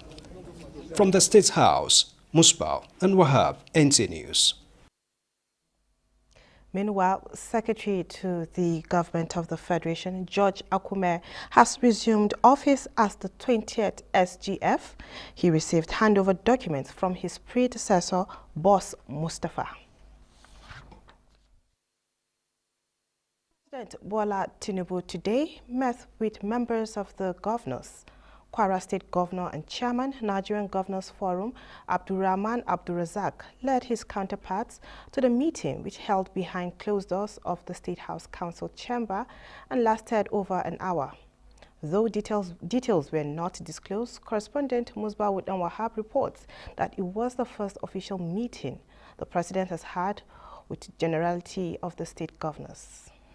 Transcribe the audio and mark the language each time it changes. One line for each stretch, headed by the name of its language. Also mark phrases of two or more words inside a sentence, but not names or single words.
English: From the State House, Musbah and Wahab, NT News. Meanwhile, Secretary to the Government of the Federation, George Akume, has resumed office as the 20th SGF. He received handover documents from his predecessor, Boss Mustafa. President Bola Tinubu today met with members of the governors. Kwara State Governor and Chairman, Nigerian Governors Forum, Abdurrahman Abdurrazak, led his counterparts to the meeting which held behind closed doors of the State House Council chamber and lasted over an hour. Though details were not disclosed, correspondent Musbah Wahab reports that it was the first official meeting the President has had with the generality of the state governors.